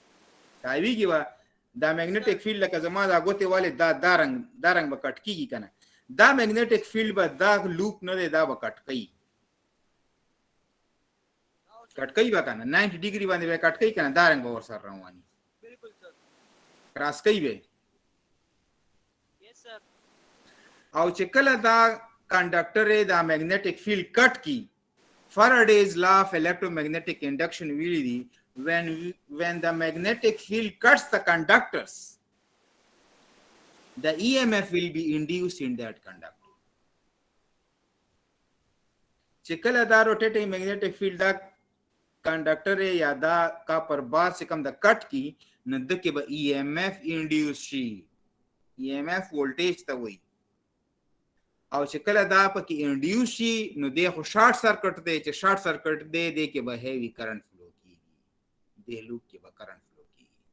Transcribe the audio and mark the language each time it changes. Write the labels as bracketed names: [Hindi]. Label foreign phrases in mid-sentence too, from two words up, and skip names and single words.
[Pashto] تاویږي به دا [English] magnetic field [Pashto] لکه زما دا ګوتې والې دا رنګ به کټ کېږي که نه؟ دا [English] magnetic field [Pashto] به دا لوپ نه دی، دا به کټ کوي. کټ کوي به که نه 90 ډیګري باندې به کټ کوي که نه؟ دا رنګ به ورسره رواني [Urdu] बिल्कुल sir. [Pashto] کراس کوي به. [English] Yes sir. [Pashto] او چې کله دا کنډکټر دا [English] magnetic field [Pashto] کټ کی، [English] Faraday's law of electromagnetic induction [Pashto] ویلی دی [English] when the magnetic field cuts the conductors, the EMF will be induced in that conductor. [Pashto] چې کله دا [English] rotating magnetic field [Pashto] دا کنډکټر یا دا [English] copper bar [Pashto] چې کوم دا کټ کی نو د کې به EMF انډیوس شي. [English] EMF voltage [Pashto] ته وایي. او چې کله دا پکې انډیوس شي نو دی خو [English] short circuit [Pashto] دی، چې [English] short circuit [Pashto] دی دی کې به [English] heavy current flow [Pashto] کیږي، دی لوپ کې به [English] current flow [Pashto] کیږي.